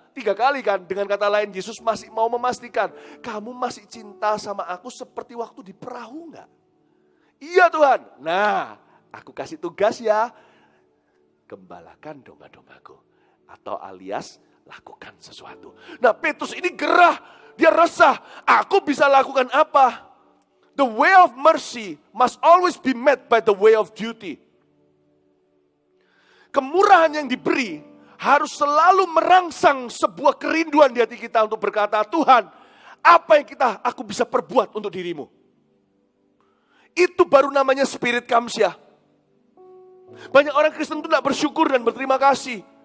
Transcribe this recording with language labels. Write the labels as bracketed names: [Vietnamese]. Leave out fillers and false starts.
[Indonesian] 3 kali kan, dengan kata lain Yesus masih mau memastikan, kamu masih cinta sama aku seperti waktu di perahu enggak? Iya Tuhan, nah aku kasih tugas ya, gembalakan domba-dombaku. Atau alias lakukan sesuatu. Nah Petrus ini gerah, dia resah, aku bisa lakukan apa? [English] The way of mercy must always be met by the way of duty. [Indonesian] Kemurahan yang diberi harus selalu merangsang sebuah kerinduan di hati kita untuk berkata, Tuhan, apa yang aku bisa perbuat untuk dirimu? Itu baru namanya spirit kamsyah. Banyak orang Kristen itu tidak bersyukur dan berterima kasih.